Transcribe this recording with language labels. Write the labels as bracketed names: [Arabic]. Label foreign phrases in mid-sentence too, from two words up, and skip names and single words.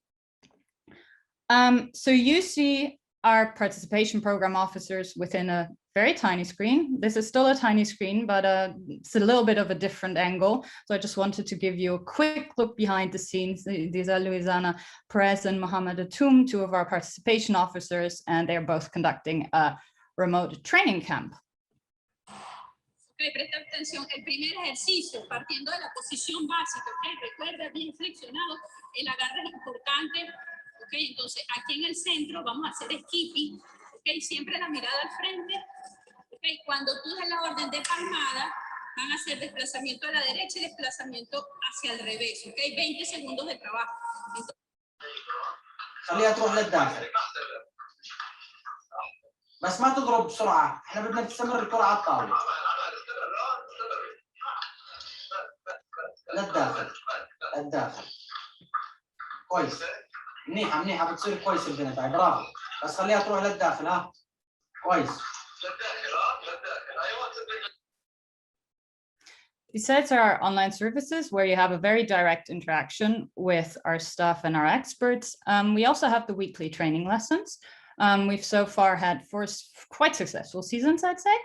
[English] So you see our participation program officers within a very tiny screen. This is still a tiny screen, but it's a little bit of a different angle. So I just wanted to give you a quick look behind the scenes. These are Luisana Perez and Mohamed Atum, 2 of our participation officers, and they're both conducting a remote training camp. [Spanish] Ok, presta atención. El primer ejercicio, partiendo de la posición básica, ok, recuerda bien flexionado, el agarre es importante, ok, entonces aquí en el centro vamos a hacer skipping, ok, siempre la mirada al frente, ok, cuando tú des la orden de palmada, van a hacer desplazamiento a la derecha y desplazamiento hacia el revés, ok, 20 segundos de trabajo. [Arabic] خليها تروح للداخل بس ما تضرب بسرعة، احنا بدنا تستمر الكرة على الطاولة للداخل للداخل كويس منيحة منيحة بتصير كويس البنت هاي برافو بس خليها تروح للداخل ها كويس [English] Besides our online services, where you have a very direct interaction with our staff and our experts, we also have the weekly training lessons. We've so far had 4 quite successful seasons, I'd say.